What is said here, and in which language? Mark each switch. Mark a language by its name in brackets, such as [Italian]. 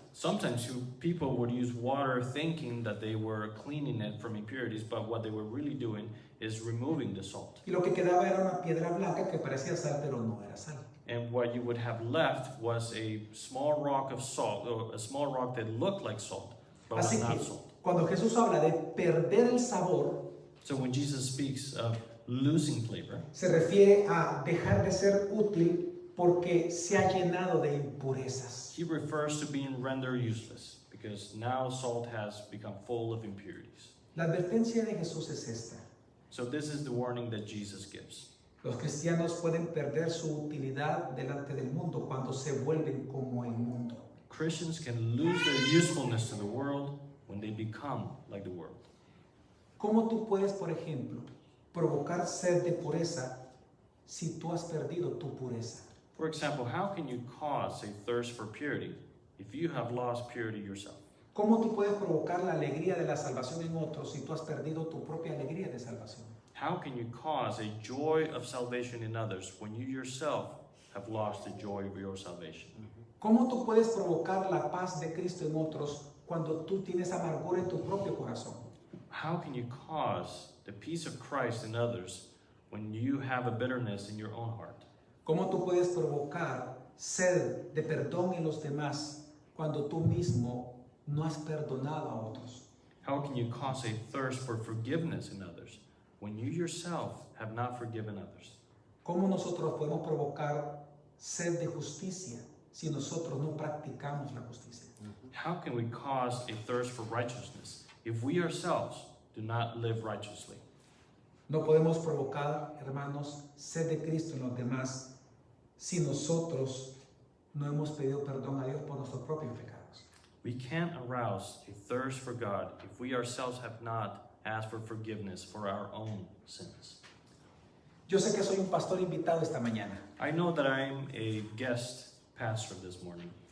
[English] Sometimes people would use water thinking that they were cleaning it from impurities, but what they were really doing is removing the salt. [Spanish] Y lo que quedaba era una piedra blanca que parecía sal, pero no era sal. [English] And what you would have left was a small rock of salt, or a small rock that looked like salt, but was [Spanish] Así [English] not [Spanish] que [English] salt. [Spanish] cuando Jesús habla de perder el sabor, [English] So when Jesus speaks of losing flavor, [Spanish] se refiere a dejar de ser útil porque se ha llenado de impurezas. [English] he refers to being rendered useless, because now salt has become full of impurities. [Spanish] La advertencia de Jesús es esta. [English] So this is the warning that Jesus gives. [Spanish] Los cristianos pueden perder su utilidad delante del mundo cuando se vuelven como el mundo. [English] Christians can lose their usefulness to the world when they become like the world. [Spanish] ¿Cómo tú puedes, por ejemplo, provocar sed de pureza si tú has perdido tu pureza? [English] For example, how can you cause a thirst for purity if you have lost purity yourself? [Spanish] ¿Cómo tú puedes provocar la alegría de la salvación en otros si tú has perdido tu propia alegría de salvación? [English] How can you cause a joy of salvation in others when you yourself have lost the joy of your salvation? [Spanish] ¿Cómo tú puedes provocar la paz de Cristo en otros cuando tú tienes amargura en tu propio corazón? [English] How can you cause the peace of Christ in others when you have a bitterness in your own heart? [Spanish] ¿Cómo tú puedes provocar sed de perdón en los demás cuando tú mismo no has perdonado a otros? [English] How can you cause a thirst for forgiveness in others when you yourself have not forgiven others? [Spanish] ¿Cómo nosotros podemos provocar sed de justicia si nosotros no practicamos la justicia? [English] How can we cause a thirst for righteousness if we ourselves do not live righteously? [Spanish] No podemos provocar, hermanos, sed de Cristo en los demás si nosotros no hemos pedido perdón a Dios por nuestros propios pecados. [English] We can't arouse a thirst for God if we ourselves have not asked for forgiveness for our own sins. [Spanish] Yo sé que soy un pastor invitado esta mañana, [English] I know that I'm a guest pastor this morning,